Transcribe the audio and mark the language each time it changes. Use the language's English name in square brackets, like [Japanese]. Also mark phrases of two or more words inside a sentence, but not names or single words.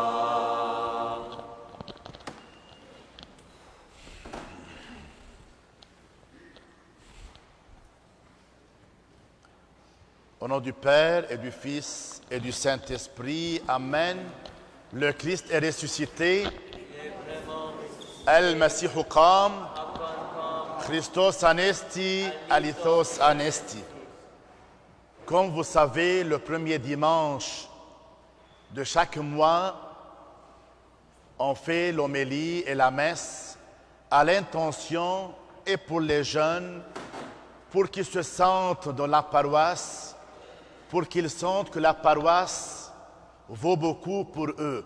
[French] Au nom du Père et du Fils et du Saint-Esprit, Amen. Le Christ est ressuscité. [Arabic] المسيح قام. [Greek] Χριστός ανέστη، αληθώς ανέστη. [French] Comme vous savez, le premier dimanche de chaque mois, on fait l'homélie et la messe à l'intention et pour les jeunes, pour qu'ils se sentent dans la paroisse, pour qu'ils sentent que la paroisse vaut beaucoup pour eux.